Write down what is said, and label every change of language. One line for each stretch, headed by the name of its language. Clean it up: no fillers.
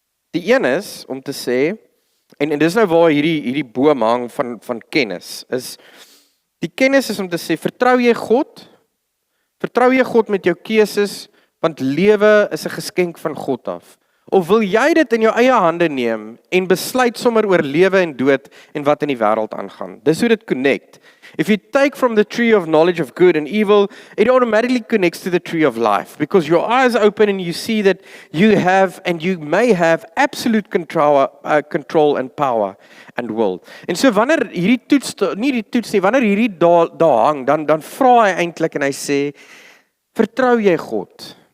Afrikaans: Die een is om te sê, en dis nou waar hierdie boom hang van kennis, is die kennis is om te sê, vertrou jy God? Vertrou jy God met jou keuses, want lewe is 'n geskenk van God af. Of wil jy dit in jou eie hande neem en besluit sommer oor lewe en dood en wat in die wêreld aangaan? Dis hoe dit connect.
English: If you take from the tree of knowledge of good and evil, it automatically connects to the tree of life, because your eyes open and you see that you have and you may have absolute control and power and will.
Afrikaans: En so wanneer hierdie toets, nie die toets nie, wanneer hierdie daar hang, dan vra hy eintlik en hy sê, vertrou jy God?